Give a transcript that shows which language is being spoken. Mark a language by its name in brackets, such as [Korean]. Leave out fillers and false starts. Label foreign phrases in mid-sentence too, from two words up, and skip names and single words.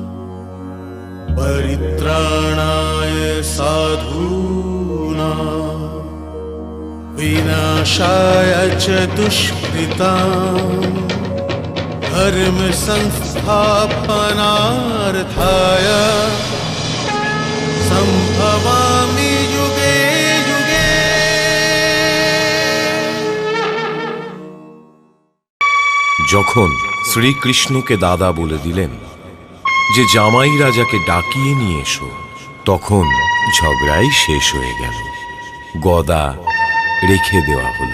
[Sanskrit] परित्राणाय साधूनां विनाशाय च दुष्कृताम् धर्म संस्थापनार्थाय संभवामि युगे युगे। [Bangla] যখন শ্রীকৃষ্ণকে দাদা বলে দিলেন যে জামাই রাজাকে ডাকিয়ে নিয়ে এসো, তখন ঝগড়াই শেষ হয়ে গেল। গদা রেখে দেওয়া হলো।